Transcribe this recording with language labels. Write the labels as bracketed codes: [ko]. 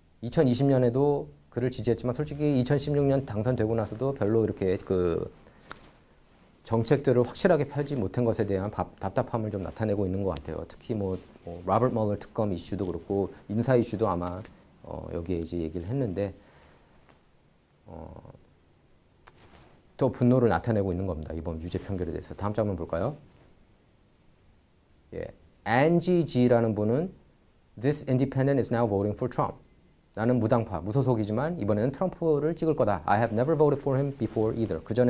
[ko] 2020년에도 그를 지지했지만 솔직히 2016년 당선되고 나서도 별로 이렇게 그 정책들을 확실하게 펴지 못한 것에 대한 답답함을 좀 나타내고 있는 것 같아요. 특히 뭐 로버트 멀러 특검 이슈도 그렇고 인사 이슈도 아마 여기에 이제 얘기를 했는데 또 분노를 나타내고 있는 겁니다. 이번 유죄 판결에 대해서. 다음 장면 볼까요? 예, Angie G라는 분은 [en] This independent is now voting for Trump. [ko] 나는 무당파, 무소속이지만 이번에는 트럼프를 찍을 거다. [en] I have never voted for him before either.